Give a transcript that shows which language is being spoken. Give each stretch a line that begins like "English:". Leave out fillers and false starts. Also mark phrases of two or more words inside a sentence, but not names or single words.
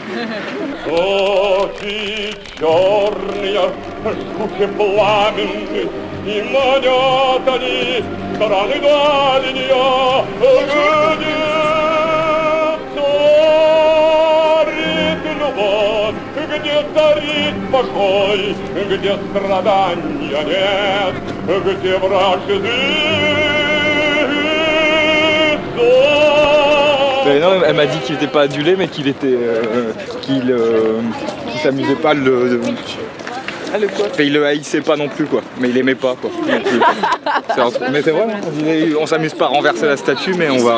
Russian: Очи черные, жгучие пламенные, и манят они страны дальние, где царит любовь, где царит покой, где страдания нет, где вражды
French: Non, elle m'a dit qu'il n'était pas adulé, mais qu'il était, qu'il s'amusait pas il le haïssait pas non plus quoi, mais il aimait pas quoi. Mais c'est vrai, on s'amuse pas à renverser la statue, mais on va.